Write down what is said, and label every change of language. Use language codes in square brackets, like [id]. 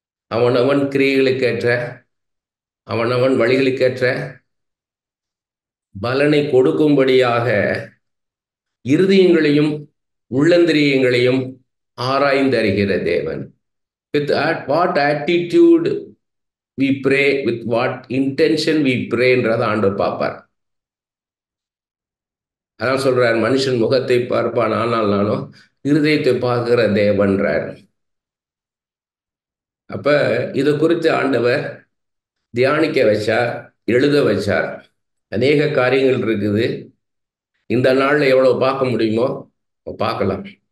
[ta] அவனவன் கிரியைகளுக்கேற்ற, அவனவன் வழிகளுக்கேற்ற பலனை கொடுக்கும்படியாக இருதயங்களையும் உள்ளந்திரியங்களையும் ஆராய்ந்தறிகிற தேவன். [en] With what attitude we pray, with what intention we pray- [ta] ன்றத ஆண்டவர் பார்ப்பார். அதான் சொல்றார், மனுஷன் முகத்தை பார்ப்பான், ஆனால் நானும் இருதயத்தை பார்க்கிற தேவன்றார். அப்ப இதை குறித்து ஆண்டவர் தியானிக்க வச்சார், எழுத வச்சார். அநேக காரியங்கள் இருக்குது. இந்த நாள்ல எவ்வளவு பார்க்க முடியுமோ பார்க்கலாம்.